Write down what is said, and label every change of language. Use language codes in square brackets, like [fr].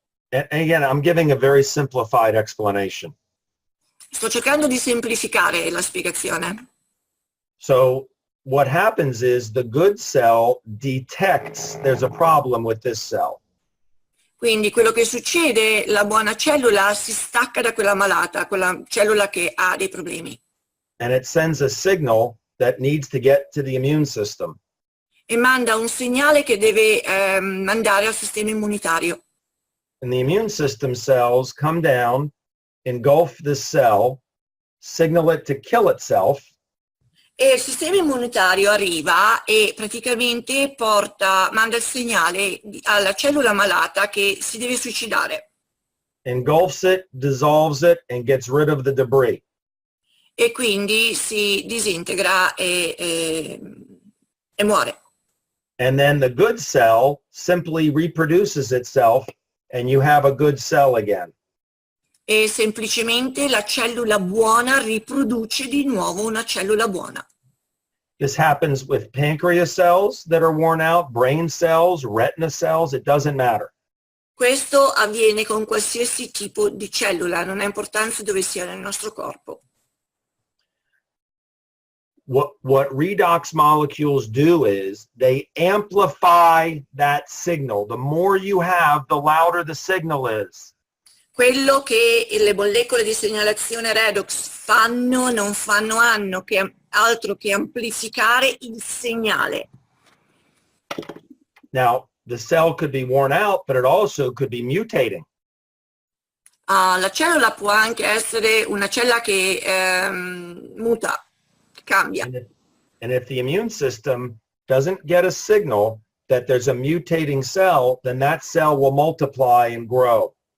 [en] And again, I'm giving a very simplified explanation. [it] Sto cercando di semplificare la spiegazione. [en] So what happens is the good cell detects there's a problem with this cell. [it] Quindi quello che succede, la buona cellula si stacca da quella malata, quella cellula che ha dei problemi. [en] And it sends a signal that needs to get to the immune system. [it] E manda un segnale che deve mandare al sistema immunitario. [en] And the immune system cells come down, engulf this cell, signal it to kill itself. [it] E il sistema immunitario arriva e praticamente manda il segnale alla cellula malata che si deve suicidare. [en] Engulfs it, dissolves it, and gets rid of the debris. [it] E quindi si disintegra e muore. [en] And then the good cell simply reproduces itself and you have a good cell again. [it] E semplicemente la cellula buona riproduce di nuovo una cellula buona. [en] This happens with pancreas cells that are worn out, brain cells, retina cells, it doesn't matter. [it] Questo avviene con qualsiasi tipo di cellula, non ha importanza dove sia nel nostro corpo. [en] what redox molecules do is they amplify that signal. The more you have, the louder the signal is. [it] Quello che le molecole di segnalazione redox fanno, non hanno che altro che amplificare il segnale. [en] Now, the cell could be worn out, but it also could be mutating. [it] La cellula può anche essere una cella che muta, che cambia. [en] And if the immune system doesn't get a signal that there's a mutating cell, then that cell will multiply and grow.